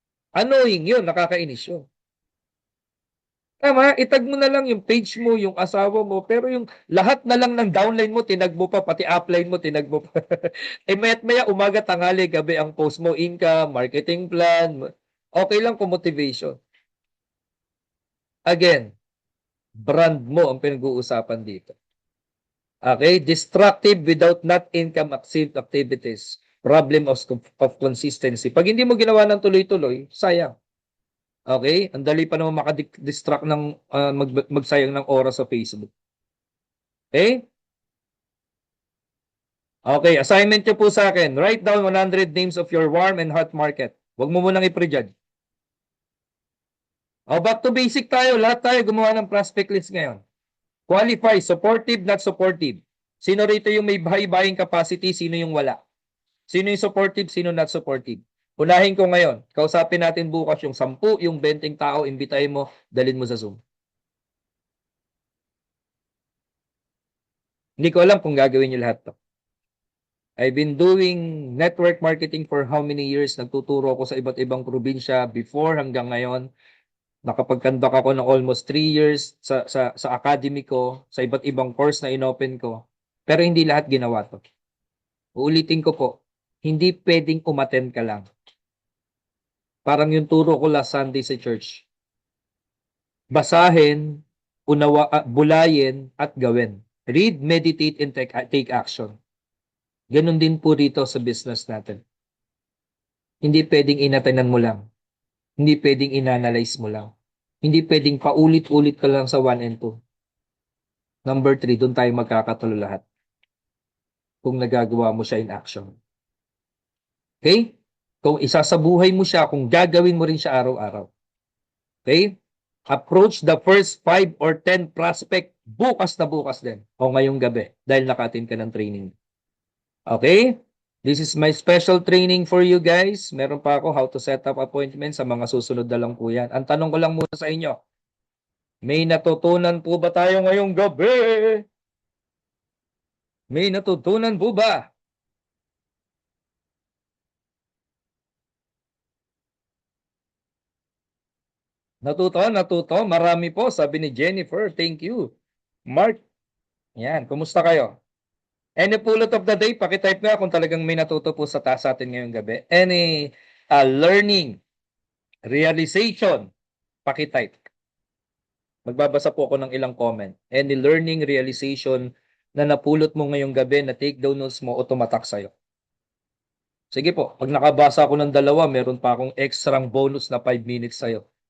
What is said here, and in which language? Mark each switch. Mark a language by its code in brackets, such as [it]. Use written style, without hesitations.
[tl] Annoying yun, nakakainis yun. Tama, itag mo na lang yung page mo, yung asawa mo, pero yung lahat na lang ng downline mo, tinag mo pa, pati upline mo, tinag mo pa. Eh maya't maya, umaga, tanghali, gabi ang post mo, income, marketing plan, okay lang kung motivation. Again, brand mo ang pinag-uusapan dito. [en] Okay, destructive without not income activities. Problem of consistency. [tl] Pag hindi mo ginawa ng tuloy-tuloy, sayang. Okay? Ang dali pa naman makadistract ng magsayang ng oras sa Facebook. Okay? Okay, assignment nyo po sa akin. [en] Write down 100 names of your warm and hot market. [tl] Huwag mo munang i-prejudge. [en] Back to basic tayo. [tl] Lahat tayo gumawa ng prospect list ngayon. [en] Qualify, supportive, not supportive. [tl] Sino rito yung may [en] high buying capacity, [tl] sino yung wala? Sino yung supportive, sino not supportive? Unahin ko ngayon. Kausapin natin bukas yung 10, yung 20 tao, imbitahin mo, dalhin mo sa Zoom. Hindi ko alam kung gagawin niyo lahat to. [en] I've been doing network marketing for how many years? [tl] Nagtuturo ako sa iba't ibang probinsya before hanggang ngayon. Nakapag-conduct ako ng almost 3 years sa academy ko, sa iba't ibang course na inopen ko. Pero hindi lahat ginawa to. Uulitin ko po, hindi pwedeng umattend ka lang. Parang yung turo ko last Sunday sa church. Basahin, bulayin, at gawin. [en] Read, meditate, and take action. [tl] Ganon din po rito sa business natin. Hindi pwedeng inatanan mo lang. Hindi pwedeng inanalyze mo lang. Hindi pwedeng paulit-ulit ka lang sa 1 and 2. Number 3, doon tayo magkakatulo lahat. Kung nagagawa mo siya in action. Okay? Kung isasabuhay mo siya, kung gagawin mo rin siya araw-araw. [en] Okay? Approach the first 5 or 10 prospect [tl] bukas na bukas din. O ngayong gabi dahil naka-attend ka ng training. Okay? [en] This is my special training for you guys. [tl] Meron pa ako [en] how to set up appointment [tl] sa mga susunod na lang po yan. Ang tanong ko lang muna sa inyo, may natutunan po ba tayo ngayong gabi? May natutunan po ba? Natuto. Marami po, sabi ni Jennifer. [en] Thank you. [tl] Mark, yan. Kumusta kayo? Any pulot of the day, pakitype nga kung talagang may natuto po sa taas atin ngayong gabi. [en] Any learning, realization, pakitype. [tl] Magbabasa po ako ng ilang comment. Any learning, realization na napulot mo ngayong gabi na take down notes mo o tumatak sa'yo. Sige po, pag nakabasa ako ng 2, meron pa akong extrang bonus na 5 minutes sa'yo.